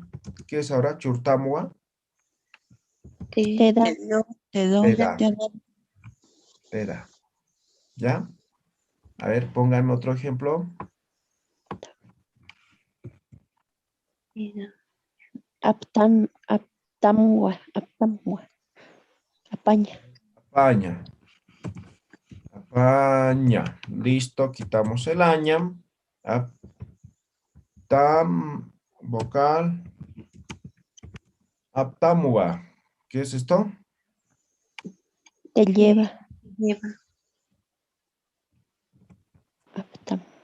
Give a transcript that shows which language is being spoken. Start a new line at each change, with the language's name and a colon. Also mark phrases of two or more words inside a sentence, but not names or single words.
Spanish: ¿Qué es ahora? Churtamwa. Te da. Te Te da. Te da. ¿Ya? A ver, pónganme otro ejemplo. da.
Aymara: Aptamua. Apaña. Apaña. Apaña.
Spanish: Listo, quitamos el aña. Aptam, vocal. Aptamua. ¿Qué es esto? Te lleva. Lleva. Aptam.